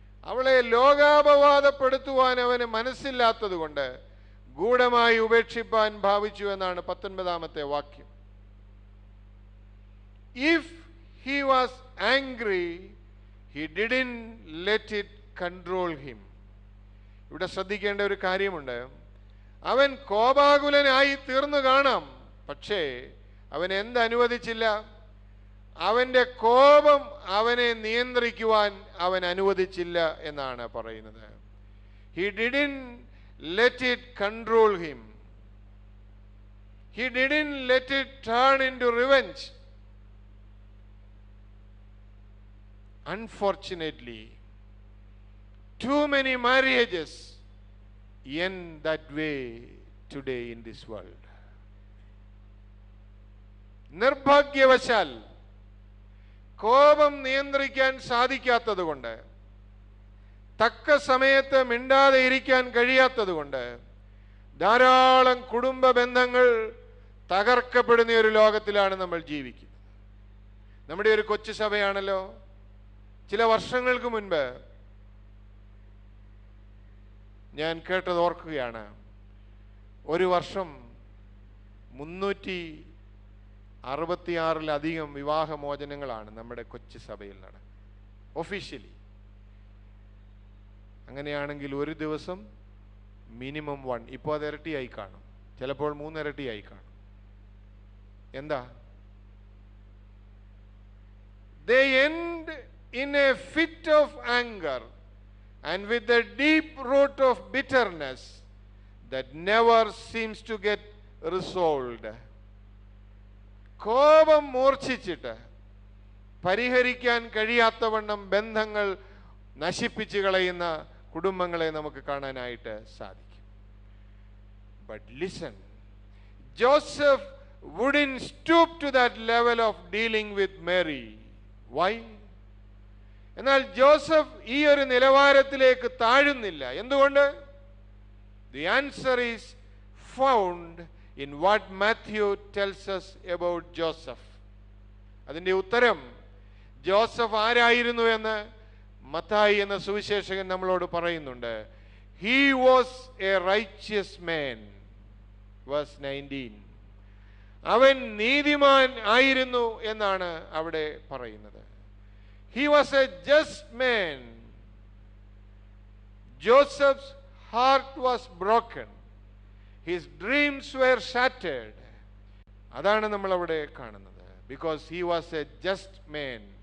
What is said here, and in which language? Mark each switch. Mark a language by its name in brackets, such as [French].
[Malayalam] അവളെ ലോകാപവാദപ്പെടുത്തുവാൻ അവന് മനസ്സില്ലാത്തത് കൊണ്ട് ഗൂഢമായി ഉപേക്ഷിപ്പാൻ ഭാവിച്ചു എന്നാണ് 19-ാമത്തെ വാക്യം. [English] If he was angry, he didn't let it control him. [Malayalam] ഇവിടെ ശ്രദ്ധിക്കേണ്ട ഒരു കാര്യമുണ്ട്. അവൻ കോപാകുലനായി തീർന്നു കാണാം, പക്ഷേ അവൻ എന്തനുവദിച്ചില്ല? അവൻ്റെ കോപം അവനെ നിയന്ത്രിക്കുവാൻ അവൻ അനുവദിച്ചില്ല എന്നാണ് പറയുന്നത്. [English] He didn't let it control him. He didn't let it turn into revenge. Unfortunately, too many marriages end that way today in this world. [Malayalam] നിർഭാഗ്യവശാൽ കോപം നിയന്ത്രിക്കാൻ സാധിക്കാത്തതുകൊണ്ട്, തക്ക സമയത്ത് മിണ്ടാതെ ഇരിക്കാൻ കഴിയാത്തതുകൊണ്ട് ധാരാളം കുടുംബ ബന്ധങ്ങൾ തകർക്കപ്പെടുന്ന ഒരു ലോകത്തിലാണ് നമ്മൾ ജീവിക്കുന്നത്. നമ്മുടെ ഒരു കൊച്ചു സഭയാണല്ലോ. ചില വർഷങ്ങൾക്ക് മുൻപ് ഞാൻ കേട്ടത് ഓർക്കുകയാണ്. ഒരു വർഷം 366-ലധികം വിവാഹമോചനങ്ങളാണ് നമ്മുടെ കൊച്ചു സഭയിൽ നടക്കുന്നത് ഒഫീഷ്യലി. അങ്ങനെയാണെങ്കിൽ ഒരു ദിവസം മിനിമം 1, ഇപ്പോൾ അത് ഇരട്ടിയായി കാണും, ചിലപ്പോൾ 3 ഇരട്ടിയായി കാണും. എന്താ? [English] They end in a fit of anger and with a deep root of bitterness that never seems to get resolved. [Malayalam] കോപം മൂർച്ഛിച്ചിട്ട് പരിഹരിക്കാൻ കഴിയാത്തവണ്ണം ബന്ധങ്ങൾ നശിപ്പിച്ചു കളയുന്ന കുടുംബങ്ങളെ നമുക്ക് കാണാനായിട്ട് സാധിക്കും. [English] But listen, Joseph wouldn't stoop to that level of dealing with Mary. Why? [Malayalam] എന്നാൽ ജോസഫ് ഈ ഒരു നിലവാരത്തിലേക്ക് താഴുന്നില്ല. എന്തുകൊണ്ട്? [English] The answer is found in what Matthew tells us about Joseph. [Malayalam] അതിൻ്റെ ഉത്തരം ജോസഫ് ആരായിരുന്നു എന്ന് മത്തായി എന്ന സുവിശേഷകൻ നമ്മളോട് പറയുന്നുണ്ട്. [English] He was a righteous man. Verse 19. [Malayalam] അവൻ നീതിമാൻ ആയിരുന്നു എന്നാണ് അവിടെ പറയുന്നത്. [English] He was a just man. Joseph's heart was broken. His dreams were shattered. [Malayalam] അതാണ് നമ്മൾ അവിടെ കാണുന്നത്. [English] Because he was a just man.